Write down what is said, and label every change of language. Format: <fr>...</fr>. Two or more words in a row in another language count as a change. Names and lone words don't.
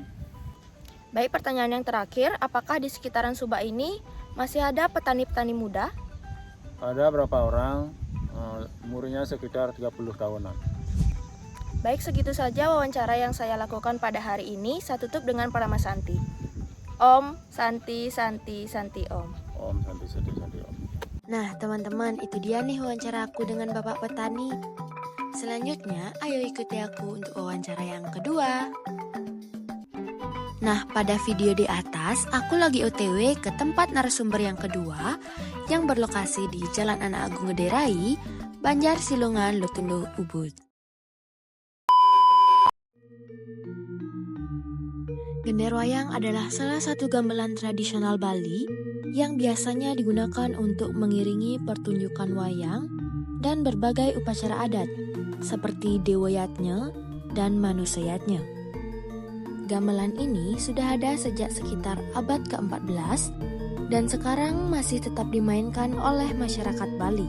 <id>Baik, pertanyaan yang terakhir, apakah di sekitaran Subak ini masih ada petani-petani muda? Ada berapa orang, umurnya sekitar 30 tahunan. Baik, segitu saja wawancara yang saya lakukan pada hari ini. Saya tutup dengan Parama Santi.</id> <sa>Om, Santi, Santi, Santi Om. Om Santi Santi Santi Om.</sa> <id>Nah, teman-teman, itu dia nih wawancara aku dengan Bapak Petani. Selanjutnya, ayo ikuti aku untuk wawancara yang kedua. Nah, pada video di atas, aku lagi OTW ke tempat narasumber yang kedua yang berlokasi di Jalan Anak Agung Gede Rai, Banjar Silungan, Lotundo, Ubud. Gender wayang adalah salah satu gamelan tradisional Bali yang biasanya digunakan untuk mengiringi pertunjukan wayang dan berbagai upacara adat seperti Dewoyatnya dan Manusayatnya. Gamelan ini sudah ada sejak sekitar abad ke-14 dan sekarang masih tetap dimainkan oleh masyarakat Bali.</id>